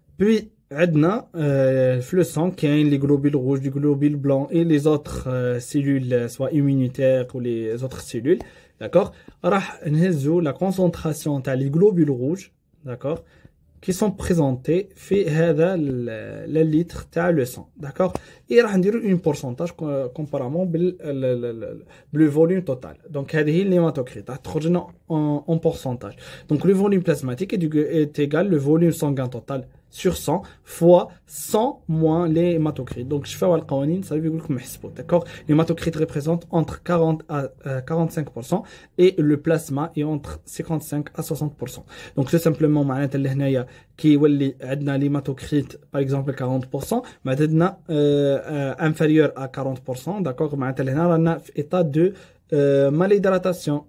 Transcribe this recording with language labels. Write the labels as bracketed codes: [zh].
[fr] Puis [ar] عندنا في [fr] le sang [ar] كاين [fr] les globules rouges, les globules blancs et les autres cellules soit immunitaires ou les autres cellules d'accord. [ar] راح نهزو [fr] la concentration [ar] تاع [fr] les globules rouges d'accord qui sont présentés [ar] في هذا [fr] le litre [ar] تاع [fr] le sang, d'accord. Et [ar] راح نديرو [fr] une pourcentage comparément بال volume total. [ar] Donc هذه هي l'hématocrit راح تخرج لنا [fr] en pourcentage. Donc le volume plasmatique est égal le volume sanguin total sur 100 fois 100 moins les hématocrites. Donc je fais le qawanin, ça veut dire que [ar] محسبو, [fr] d'accord. L'hématocrite représente entre 40 à 45% et le plasma est entre 55 à 60%. Donc tout simplement [ar] معناتها اللي هنايا كي يولي عندنا [fr] l'hématocrite par exemple 40% [ar] معناتها [fr] inférieur à 40%, d'accord. [ar] معناتها لهنا رانا في [fr] état de malhydratation.